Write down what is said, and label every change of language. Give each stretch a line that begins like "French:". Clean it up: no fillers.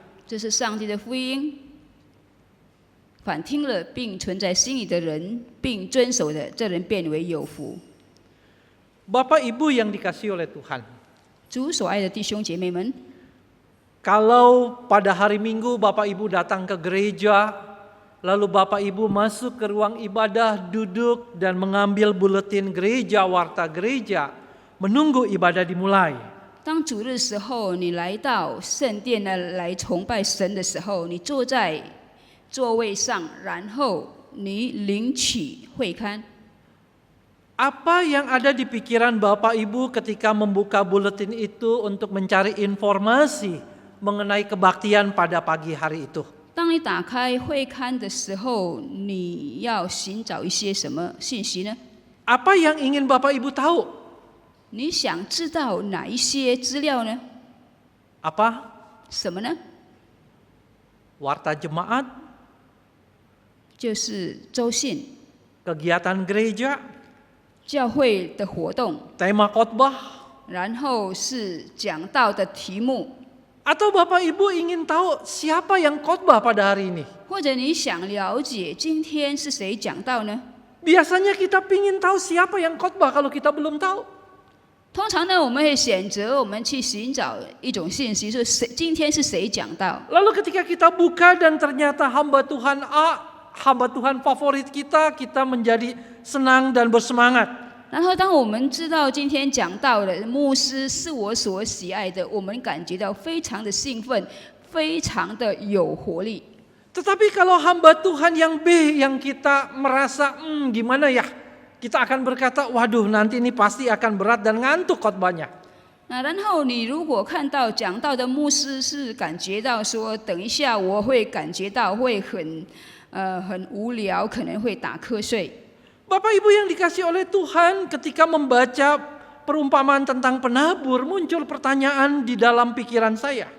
Chinese: 这是上帝的福音，反听了并存在心里的人，并遵守的，这人变为有福。
Indonesian: Bapak Ibu yang dikasihi oleh Tuhan,
Chinese: 主所爱的弟兄姐妹们，
Indonesian: kalau pada hari Minggu Bapak Ibu datang ke gereja, lalu Bapak Ibu masuk ke ruang ibadah, duduk dan mengambil buletin gereja, warta gereja, menunggu ibadah dimulai.
Chinese: 当主日时候，你来到圣殿呢，来崇拜神的时候，你坐在座位上，然后你领取会刊。
Indonesian: Apa yang ada di pikiran Bapak Ibu ketika membuka buletin itu untuk mencari informasi mengenai kebaktian pada pagi hari itu?
Chinese: 当你打开会刊的时候，你要寻找一些什么信息呢？
Indonesian: Apa yang ingin Bapak Ibu tahu?
Chinese: 你想知道哪一些资料呢？
Indonesian: Apa?
Chinese: 什么呢？
Indonesian: Warta jemaat,
Chinese: 就是周信、
Indonesian: kegiatan gereja,
Chinese: 教会的活动，
Indonesian: tema khotbah,
Chinese: 然后是讲道的题目，
Indonesian: atau Bapak Ibu ingin tahu siapa yang khotbah pada hari ini?
Chinese: 或者你想了解今天是谁讲道呢？
Indonesian: Biasanya kita ingin tahu siapa yang khotbah kalau kita belum tahu.
Chinese: 通常呢，我们会选择我们去寻找一种信息，说谁今天是谁讲道。
Indonesian: Lalu ketika kita buka dan ternyata hamba Tuhan A, hamba Tuhan favorit kita menjadi senang dan bersemangat.
Chinese: 然后，当我们知道今天讲道的牧师是我所喜爱的，我们感觉到非常的兴奋，非常的有活力。
Indonesian: Tetapi kalau hamba Tuhan yang B yang kita merasa gimana ya, kita akan berkata, waduh nanti ini pasti akan berat dan ngantuk khotbahnya.
Chinese: 那然后你如果看到讲道的牧师是感觉到说，等一下我会感觉到会很无聊，可能会打瞌睡。
Indonesian: Bapak Ibu yang dikasihi oleh Tuhan, ketika membaca perumpamaan tentang penabur, muncul pertanyaan di dalam pikiran saya.